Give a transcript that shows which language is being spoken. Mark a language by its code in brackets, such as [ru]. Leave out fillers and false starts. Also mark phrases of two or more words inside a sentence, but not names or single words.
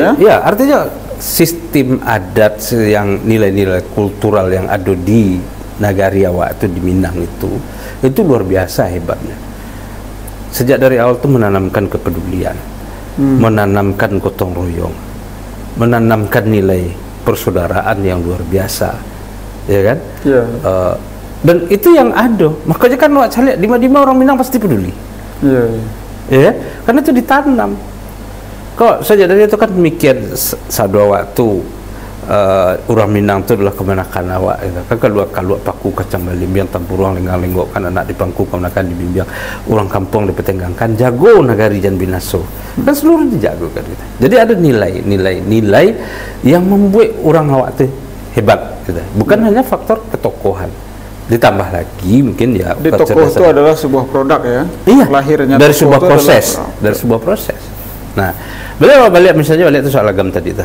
[id] Ya, artinya sistem adat yang nilai-nilai kultural yang ada di nagari awak itu di Minang itu luar biasa hebatnya. Sejak dari awal itu menanamkan kepedulian, menanamkan gotong royong, menanamkan nilai persaudaraan yang luar biasa, ya kan? Yeah. Dan itu yang ada. Makanya kan awak cari dima-dima orang Minang pasti peduli. Ya, karena itu ditanam. Kok sejak dari itu kan mikir sadu waktu orang Minang itu adalah kemenakan awak gitu. [min] Kan kalau paku kacang balimbiang tampuruang lenggang-lenggok kan anak di pangku kemenakan di bimbing orang kampung dipetenggangkan jago nagari jan binaso kan seluruh dijago kan gitu. [id] Jadi ada nilai yang membuat orang awak itu hebat gitu. Bukan hanya faktor ketokohan Ditambah lagi mungkin ya di tokoh itu adalah sebuah produk ya. Iya, lahirnya dari sebuah proses, dari sebuah proses. Nah, beliau balik misalnya balik itu soal agam tadi itu.